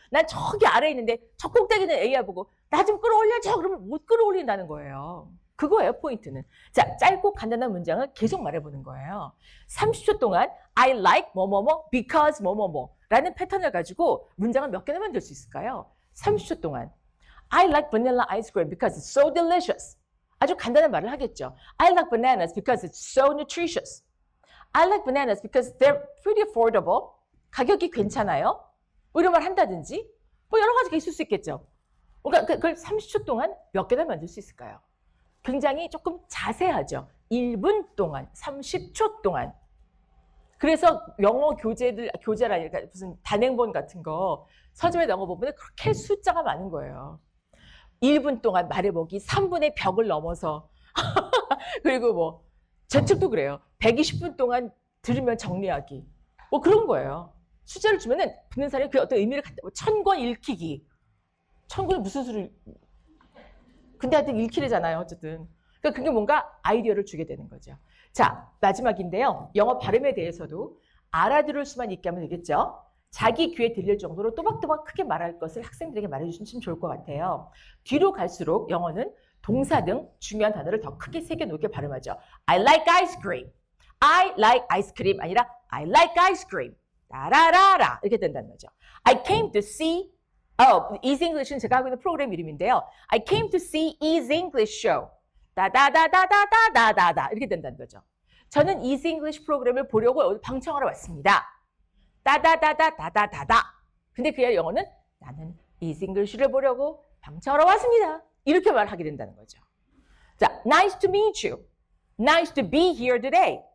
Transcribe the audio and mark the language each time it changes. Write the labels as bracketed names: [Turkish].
[Korean] 난 저기 아래에 있는데 저 꼭대기는 AI 보고 나 좀 끌어올려줘. 그러면 못 끌어올린다는 거예요. 그거예요, 포인트는. 자, 짧고 간단한 문장을 계속 말해보는 거예요. 30초 동안 I like 뭐뭐뭐 because 뭐뭐뭐 라는 패턴을 가지고 문장을 몇 개나 만들 수 있을까요? 30초 동안 [English] I like vanilla ice cream because it's so delicious. [Korean] 아주 간단한 말을 하겠죠. [English] I like bananas because it's so nutritious. I like bananas because they're pretty affordable. [Korean] 가격이 괜찮아요. 뭐 이런 말 한다든지 뭐 여러 가지가 있을 수 있겠죠. 그러니까 그걸 30초 동안 몇 개나 만들 수 있을까요? 굉장히 조금 자세하죠. 1분 동안, 30초 동안. 그래서 영어 교재라니까 무슨 단행본 같은 거 서점에 나온 거 보면 그렇게 숫자가 많은 거예요. 1분 동안 말해보기, 3분의 벽을 넘어서 그리고 뭐 제 책도 그래요. 120분 동안 들으면 정리하기. 뭐 그런 거예요. 숫자를 주면은 듣는 사람이 그 어떤 의미를 갖다, 1000권 읽히기. 1000권이 무슨 수를. 근데 하여튼 읽히래잖아요. 어쨌든. 그러니까 그게 뭔가 아이디어를 주게 되는 거죠. 자, 마지막인데요. 영어 발음에 대해서도 알아들을 수만 있게 하면 되겠죠. 자기 귀에 들릴 정도로 또박또박 크게 말할 것을 학생들에게 말해주시면 좋을 것 같아요. 뒤로 갈수록 영어는 동사 등 중요한 단어를 더 크게 새겨놓게 발음하죠. [English] I like ice cream. I like ice cream [Korean] 아니라 [English] I like ice cream. [Korean] 라라라라 이렇게 된다는 거죠. [English] I came to see [Korean] Easy English는 제가 하고 있는 프로그램 이름인데요. [English] I came to see Easy English show. [Korean] 다다다다다다다다 이렇게 된다는 거죠. 저는 Easy English 프로그램을 보려고 오늘 방청하러 왔습니다. 다다다다다다다다. 근데 그의 영어는 나는 Easy English를 보려고 방청하러 왔습니다. 이렇게 말하게 된다는 거죠. [English] 자, nice to meet you. Nice to be here today.